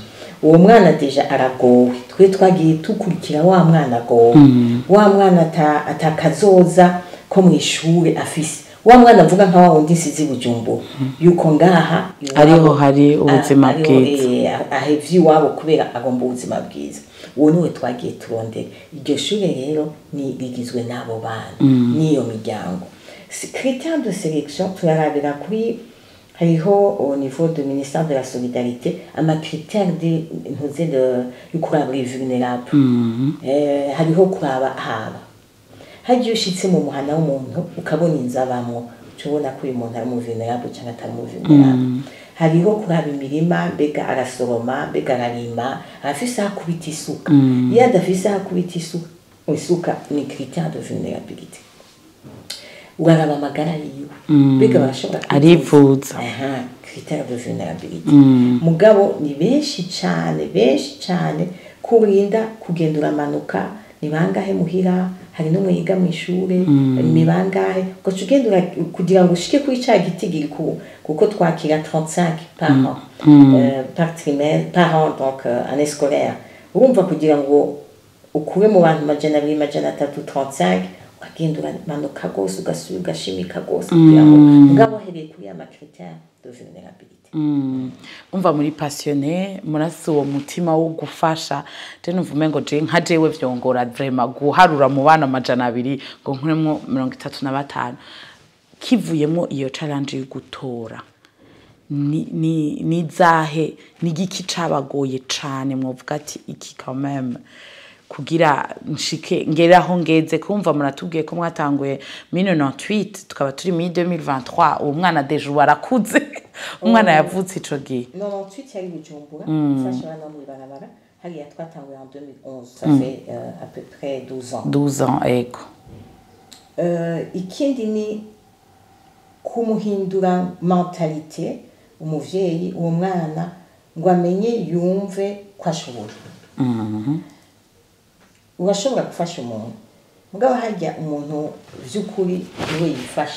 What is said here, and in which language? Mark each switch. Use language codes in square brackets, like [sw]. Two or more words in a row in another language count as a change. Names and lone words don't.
[rn] Uwo mwana deja aragowe, twe twagiye tukurikira wa mwana agowe, wa mwana atakazoza ko mu ishure afise, wa mwana avuga nka wa wundi sizi Bujumbura yuko ngaha ariho hari ubuzima bwiza, ahevye wabo kubera agomba ubuzima bwiza. Uwo niwe twagiye turondera. Iryo shure rero ni rigizwe n'abo bana n'iyo miryango. [fr] Critères de sélection [rn] turarabira kuri hariho [fr] au niveau du ministère de la solidarité ama critères de kuraba les vulnérables. [rn] Hariho kuraba haba hagiye ushitse mu muhana w'umuntu ukabona inzabamwo, tubona ko uyu muntu ari mu vulnerable cyangwa atari mu vulnerable. Hariho kuraba imirima, mbega arasoroma, mbega ararima, afise aho kubita isuka. Iyo adafise aho kubita isuka ni [fr] critère de vulnérabilité. [rn] Uraraba amagara yiwe, mbega barashobora arivuza. [fr] Critère de vulnérabilité. [rn] Mugabo ni benshi cyane kurinda kugenda uramanuka, ni bangahe muhira, hari no mwiga mu ishure, ni bangahe ko tugenda kugira ngo ushike kuri ca gitigiri kuko twakira 35 [fr] par an, par trimestre, par an, donc année scolaire. [rn] Urumva kugira ngo ukube mu bantu majana 335 ukagenda uramanuka gose ugasubira ugashimika gose kugira ngo mugabo hereye kuri ama [fr] critères de vulnérabilité. [rn] Umva muri passionné murasi uwo mutima wo gufasha, je numvume ngo je nka jewe vyongora vraiment guharura mu bana majana 2 ngo nkuremwo 35 kivuyemo iyo challenge yo gutora ni zahe ni giki cabagoye cane mwovuga ati iki [fr] quand même [rn] kugira nshike ngeraho ngeze kumva muratubwiye ko mwatanguye 1998 tukaba turi muri 2023 uwo mwana deje warakuze umwana yavutse ico gihe 98 yari Bujumbura fasha abana mu barabara hariya twatanguye [fr] en 2011 ça fait à peu près 12 ans [rn] ego ikindi ni kumuhindura mentalité umuvyeyi uwo mwana ngo amenye yumve ko ashoboye. Urashobora gufasha umuntu mugabo harya umuntu vy'ukuri niwe yifasha.